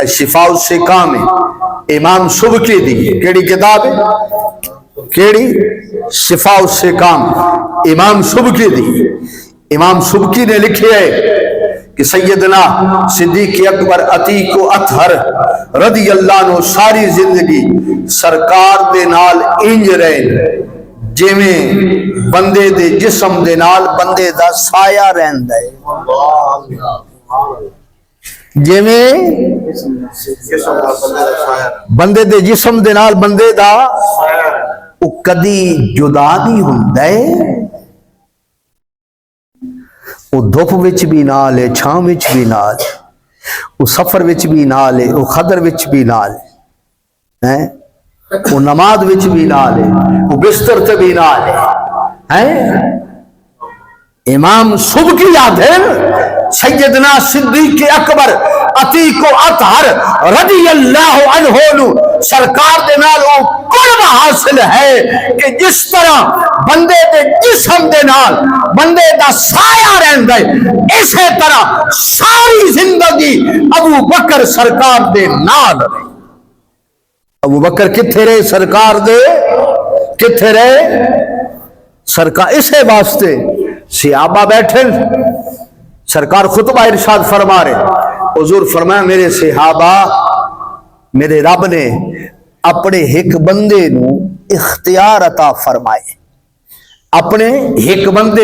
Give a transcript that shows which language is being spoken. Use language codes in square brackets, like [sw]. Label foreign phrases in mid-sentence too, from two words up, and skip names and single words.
[pa] شفاء السقام امام سبکی دی کیڑی کتاب ہے؟ کیڑی؟ شفاء السقام امام سبکی دی. امام سبکی نے لکھے ہے کہ سیدنا صدیق اکبر عتیق اطہر [ar] رضی اللہ عنہ [pa] ساری زندگی سرکار دے نال انج رہے جویں بندے دے جسم دے نال بندے دا سایہ رہندا ہے. جویں بندے دے جسم دے نال بندے دا او کدی جدا نہیں ہوندا ہے. او دھوپ وچ بھی نال ہے چھاں وچ بھی نال. وہ سفر وچ بھی نال ہے، وہ خدر وچ بھی نال ہے، وہ نماز وچ بھی نال ہے، وہ بستر تے بھی نال ہے۔ امام سبکی یاد ہے سیدنا صدیق اکبر عتیق و اطہر [ar] رضی اللہ عنہ [pa] نو سرکار دے نال او قرب حاصل ہے کہ جس طرح بندے دے جسم دے نال بندے دا سایہ رہندا ہے، اسی طرح ساری زندگی ابو بکر سرکار دے نال رہے۔ ابو بکر کتھے رہے سرکار دے؟ کتھے رہے سرکار؟ اسے واسطے صحابہ بیٹھے، سرکار خطبہ ارشاد فرما رہے، حضور فرمایا میرے صحابہ، میرے رب نے اپنے ایک بندے نو اختیار عطا فرمائے، اپنے ایک بندے